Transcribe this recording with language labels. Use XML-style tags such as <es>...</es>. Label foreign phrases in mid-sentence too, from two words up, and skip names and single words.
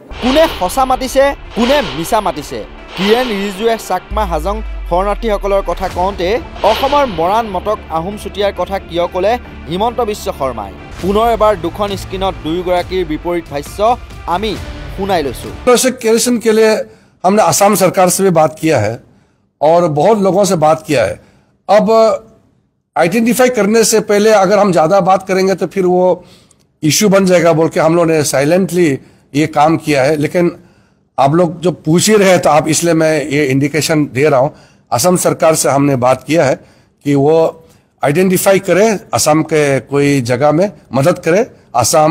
<as>কোনে সঁচা মাতিছে কোনে মিছা মাতিছে কিৰেণ ৰিজিজুৱে চাকমা হাজং শৰণাৰ্থীসকলৰ কথা কওঁতে অসমৰ মৰাণ মটক আহোম চুতীয়াৰ কথা কিয় ক'লে হিমন্ত বিশ্ব শৰ্মাই পুনৰ এবাৰ দুখন স্ক্ৰীনত দুয়োগৰাকীৰ বিপৰীত ভাষ্য আমি শুনাই লৈছোঁ</as> <hi>क्लियरेशन के लिए हमने असम सरकार से भी बात किया है और बहुत लोगों से बात किया है अब आइडेंटिफाई करने से पहले अगर हम ज़्यादा बात करेंगे तो फिर वो इश्यू बन जाएगा बोल के हम लोगों ने साइलेंटली ये काम किया है लेकिन आप लोग जो पूछ ही रहे तो आप इसलिए मैं ये इंडिकेशन दे रहा हूँ असम सरकार से हमने बात किया है कि वो आइडेंटिफाई करे असम के कोई जगह में मदद करे असम</hi>